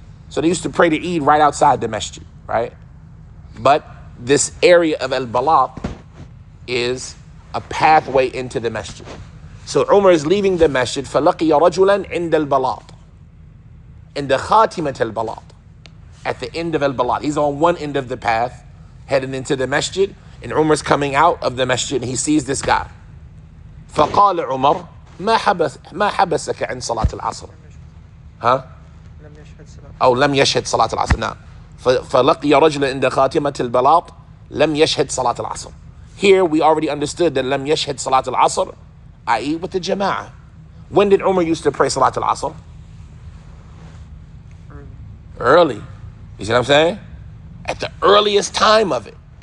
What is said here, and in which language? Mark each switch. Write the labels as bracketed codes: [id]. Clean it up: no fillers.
[en] So they used to pray the Eid right outside the masjid, right? But this area of al-Balat is a pathway into the masjid. So Umar is leaving the masjid, [ar] فَلَقِيَ رَجُلًا عِنْدَ الْبَلَاط, [en] in the khatimat al-Balat, at the end of al-Balat. He's on one end of the path, heading into the masjid, and Umar's coming out of the masjid, and he sees this guy. [ar] فقال عمر ما حبسك عن صلاة العصر. ها؟ أو لم يشهد صلاة العصر. نعم. فلقي رجلا عند خاتمة البلاط لم يشهد صلاة العصر. [en] Here we already understood that [ar] لم يشهد صلاة العصر, [en] i.e. with the jama'ah. When did Umar used to pray صلاة العصر? Early. You see what I'm saying? At the earliest time of it.